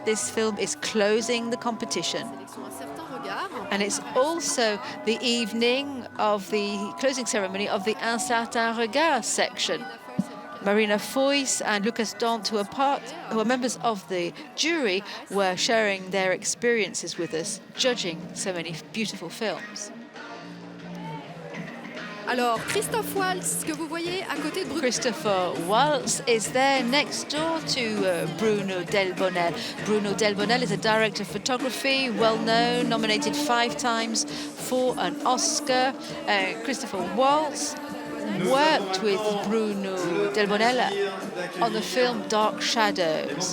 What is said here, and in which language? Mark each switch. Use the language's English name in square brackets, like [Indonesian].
[English] This film is closing the competition. And it's also the evening of the closing ceremony of the Un certain regard section. Marina Foyce and Lucas Dont, who are members of the jury, were sharing their experiences with us, judging so many beautiful films. [French] Alors, Christophe Waltz, que vous voyez à côté de Bruno. [English] Christopher Waltz is there next door to Bruno Delbonnel. Bruno Delbonnel is a director of photography, well-known, nominated 5 times for an Oscar. Christopher Waltz worked with Bruno Delbonnel on the film Dark Shadows.